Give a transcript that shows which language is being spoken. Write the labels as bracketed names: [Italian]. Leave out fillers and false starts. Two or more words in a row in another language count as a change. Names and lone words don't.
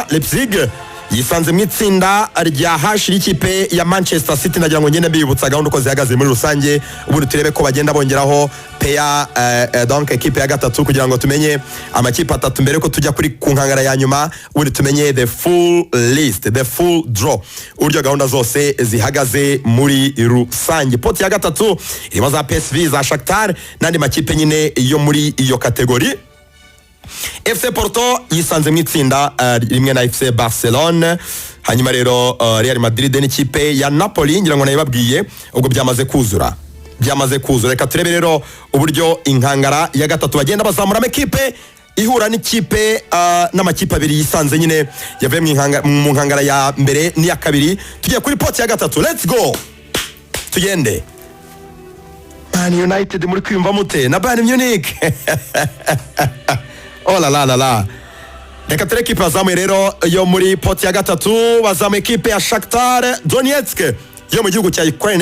[Kinyarwanda] Leipzig yisanze mu itsinda rya H y'ikipe ya Manchester City. Nagira ngo ngende bibutsa gahunda uko zihagaze muri rusange, ubundi turebe ko bagenda bongeraho peya donc ekipe ya gatatu kugira ngo tumenye amakipe atatu mbere ko tujya kuri kunkangara ya nyuma, ubundi tumenye [English] the full list, the full draw, [Kinyarwanda] uburyo gahunda zose zihagaze muri rusange. Poti ya gatatu irimo za PSV, za Shakhtar n'andi makipe nyine yo muri iyo kategori. FC Porto yisanze mu itsinda rimwe na FC Barcelona. Hanyuma rero Real Madrid n'ikipe ya Napoli, ngira ngo nayibabwiye ubwo byamaze kuzura. Reka turebe rero uburyo inkangara ya gatatu bagenda bazamura amakipe ihura n'ikipe n'amakipe abiri yisanze nyine yavuye mu nkangara ya mbere n'iya kabiri. Tugiye kuri poti ya gatatu. [English] Let's go. [Kinyarwanda] Tugende. Man United muri kwiyumva mute na Bayern Munich. Oh la la la la. Reka ture ekipe bazamuye rero yo muri poti ya gatatu. Bazamuye ekipe ya Shakhtar Donetsk yo mu gihugu cya Ukraine.